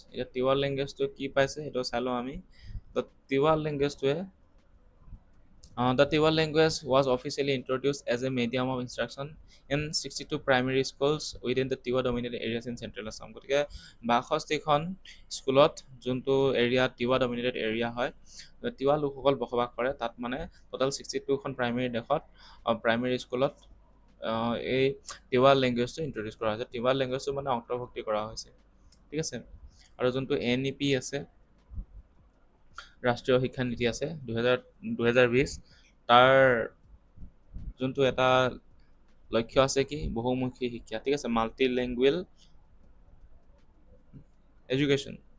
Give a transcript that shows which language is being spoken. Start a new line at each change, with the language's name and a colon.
Assamese: এতিয়া তিৱা লেংগুৱেজটো কি পাইছে সেইটো চাই লওঁ আমি। তো Tiwa লেংগুৱেজটোৱে
English: the Tiwa language was officially introduced as a medium of instruction in 62 primary schools within the Tiwa dominated areas in Central Assam।
Assamese: গতিকে 62খন স্কুলত যোনটো এৰিয়া তিৱা ডমিনেটেড এৰিয়া হয়, তিৱা লোকসকল বসবাস কৰে, তাত মানে টোটেল 62খন প্ৰাইমেৰী দেশত প্ৰাইমেৰী স্কুলত এই তিৱা লেংগুৱেজটো ইন্ট্ৰডিউচ কৰা হৈছে। তিৱা লেংগুৱেজটো মানে অন্তৰ্ভুক্তি কৰা হৈছে, ঠিক আছে। আৰু যোনটো NEP আছে, ৰাষ্ট্ৰীয় শিক্ষা নীতি আছে 2020, তাৰ যোনটো এটা লক্ষ্য আছে কি, বহুমুখী শিক্ষা, ঠিক আছে, মাল্টি লেংগুৱেল এডুকেশ্যন।